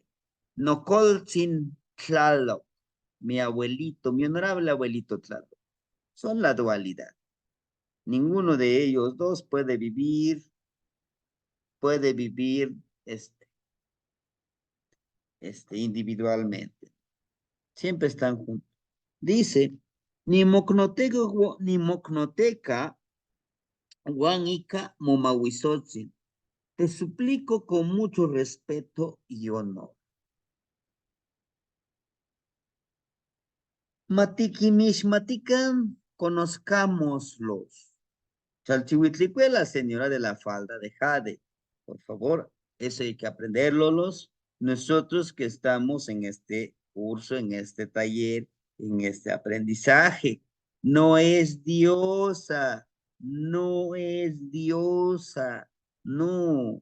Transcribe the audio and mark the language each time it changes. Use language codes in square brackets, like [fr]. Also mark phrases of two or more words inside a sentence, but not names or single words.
[es] No sin Tlaloc, mi abuelito, mi honorable abuelito Tlaloc. Son la dualidad. Ninguno de ellos dos puede vivir individualmente. Siempre están juntos. Dice, [nah] ni mocnoteca, guanica, momahuizotzi. [es] Te suplico con mucho respeto y honor. Matiquimishmatican, conozcámoslos. Chalchihuitlicue, la señora de la falda de jade. Por favor, eso hay que aprenderlo nosotros que estamos en este curso, en este taller, en este aprendizaje. No es diosa, no es diosa, no.